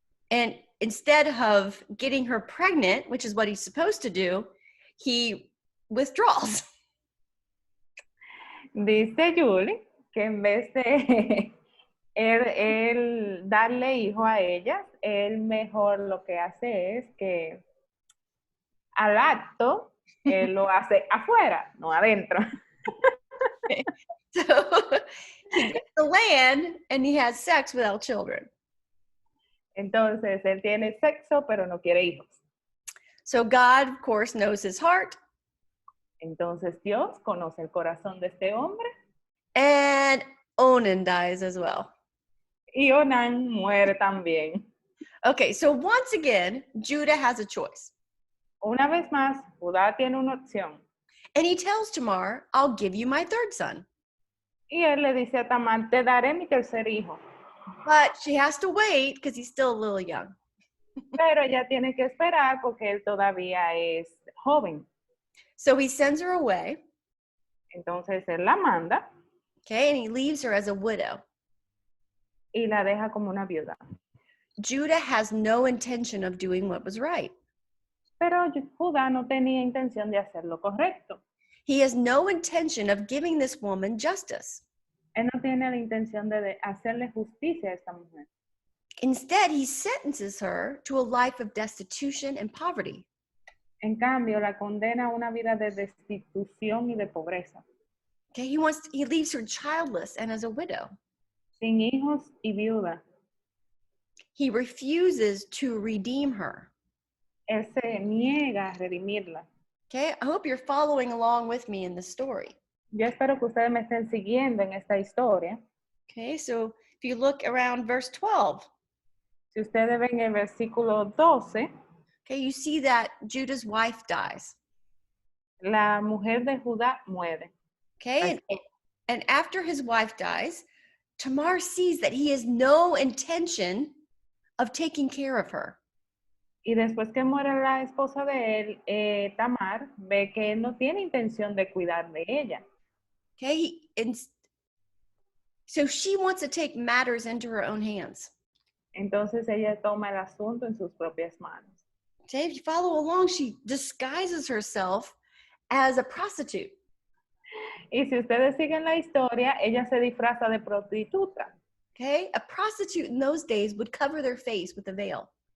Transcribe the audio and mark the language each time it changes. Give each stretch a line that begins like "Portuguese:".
English: And instead of getting her pregnant, which is what he's supposed to do, he withdraws.
Spanish: Dice Julie que en vez de él darle hijo a ella, él mejor lo que hace es que al acto él lo hace afuera, no adentro.
English: So he gets the land and he has sex without children.
Spanish: Entonces él tiene sexo pero no quiere hijos.
English: So God, of course, knows his heart.
Spanish: Entonces Dios conoce el corazón de este hombre.
English: And Onan dies as well.
Spanish: Y Onán muere también.
English: Okay, so once again, Judah has a choice.
Spanish: Una vez más, Judá tiene una opción.
English: And he tells Tamar, I'll give you my third son.
Spanish: Y él le dice a Tamar, te daré mi tercer hijo.
English: But she has to wait because he's still a little young.
Spanish: Pero ella tiene que esperar porque él todavía es joven.
English: So he sends her away.
Spanish: Entonces él la manda.
English: Okay, and he leaves her as a widow.
Spanish: Y la deja como una viuda.
English: Judah has no intention of doing what was right.
Spanish: Pero Judá no tenía intención de hacer lo correcto.
English: He has no intention of giving this woman justice.
Spanish: Él no tiene la intención de hacerle justicia a esta mujer.
English: Instead, he sentences her to a life of destitution and poverty.
Spanish: En cambio, la condena a una vida de destitución y de pobreza,
English: Okay, he leaves her childless and as a widow.
Spanish: sin hijos y viuda.
English: He refuses to redeem her.
Spanish: Él se niega a redimirla.
English: Okay, I hope you're following along with me in this story.
Spanish: Yo espero que ustedes me estén siguiendo en esta historia.
English: Okay, so if you look around verse 12,
Spanish: Si ustedes ven el versículo 12,
English: okay, you see that Judah's wife dies.
Spanish: la mujer de Judá muere.
English: Okay, and after his wife dies, Tamar sees that he has no intention of taking care of her.
Spanish: Y después que muere la esposa de él, Tamar, ve que él no tiene intención de cuidar de ella.
English: Okay, and so she wants to take matters into her own hands.
Spanish: Entonces ella toma el asunto en sus propias manos.
English: Okay, if you follow along, she disguises herself as a prostitute.
Spanish: Y si ustedes siguen la historia, ella se disfraza de prostituta.
English: Okay, a prostitute in those days would cover their face with a veil.